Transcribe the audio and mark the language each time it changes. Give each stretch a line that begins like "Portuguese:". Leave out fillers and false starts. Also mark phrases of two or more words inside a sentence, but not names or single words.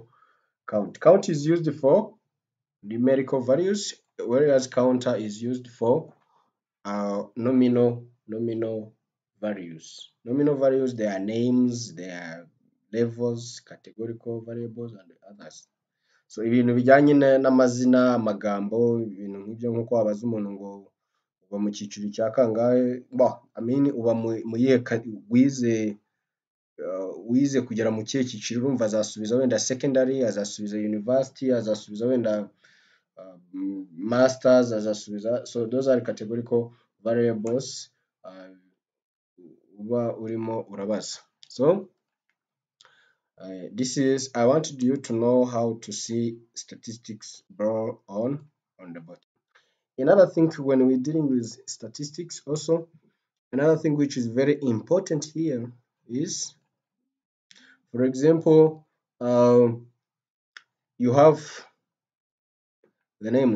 English: Count is used for numerical values, whereas counter is used for nominal values. Nominal values, they are names, they are levels, categorical variables, and others.
Kinyarwanda: So ibintu bijyanye n'amazina, amagambo, ibintu nk'ibyo, nk'uko wabaza umuntu ngo uba mu cyiciro cya kangahe, uba mu yihe wize kugera mu kihe cyiciro, urumva azasubiza wenda secondary, azasubiza university, azasubiza wenda masters, azasubiza.
English: So those are categorical variables
Kinyarwanda: uba urimo urabaza.
English: So this is, I wanted you to know how to see statistics bar on the bottom. Another thing when we're dealing with statistics also, another thing which is very important here is, for example, you have the names.